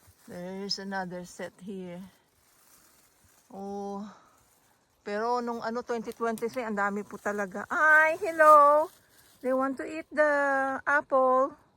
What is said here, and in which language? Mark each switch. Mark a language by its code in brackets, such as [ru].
[en] There's another set here. Oh. [tl] Pero nung 2023, ang dami po talaga. [en] Hi, hello. They want to eat the apple.